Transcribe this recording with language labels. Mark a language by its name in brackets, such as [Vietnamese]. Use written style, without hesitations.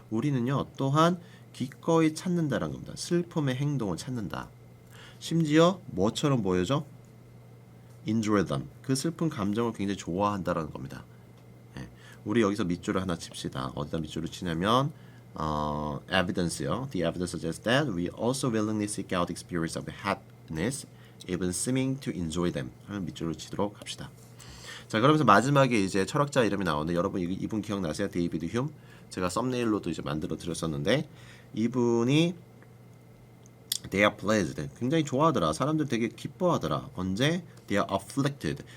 [Korean] 우리는요 또한 기꺼이 찾는다라는 겁니다. 슬픔의 행동을 찾는다. 심지어 뭐처럼 보여져? [English] Enjoy them. [Korean] 그 슬픈 감정을 굉장히 좋아한다라는 겁니다. 네. 우리 여기서 밑줄을 하나 칩시다. 어디다 밑줄을 치냐면 evidence요. [English] The evidence suggests that we also willingly seek out the experience of happiness, even seeming to enjoy them. [Korean] 하는 밑줄을 치도록 합시다. 자 그러면서 마지막에 이제 철학자 이름이 나오는데 여러분 이분 기억나세요? 데이비드 휴? 제가 썸네일로도 이제 만들어 드렸었는데 이분이 [English] they are pleased [Korean] 굉장히 좋아하더라. 사람들 되게 기뻐하더라. 언제? [English] they are afflicted.